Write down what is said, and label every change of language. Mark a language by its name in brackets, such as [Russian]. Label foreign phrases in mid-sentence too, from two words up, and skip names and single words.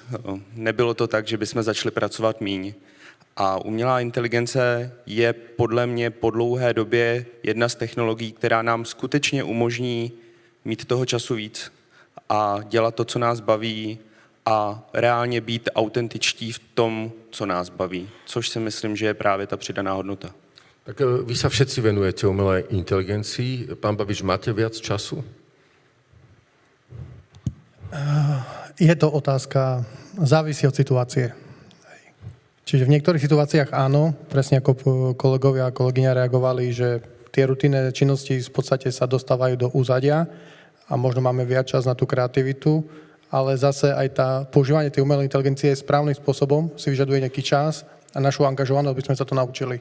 [Czech] Nebylo to tak, že bychom začali pracovat míň. A umělá inteligence je podle mě po dlouhé době jedna z technologií, která nám skutečně umožní mít toho času víc a dělat to, co nás baví a reálně být autentičtí v tom, co nás baví. Což si myslím, že je právě ta přidaná hodnota. [Slovak] Tak vy sa všetci venujete umelej inteligencii. Pán Babiš, máte viac času? Je to otázka, závisí od situácie. Čiže v niektorých situáciách áno, presne ako kolegovia a kolegyňa reagovali, že tie rutinné činnosti v podstate sa dostávajú do úzadia a možno máme viac čas na tú kreativitu, ale zase aj používanie tej umelej inteligencie správnym spôsobom si vyžaduje nejaký čas a našu angažovanosť, aby sme sa to naučili.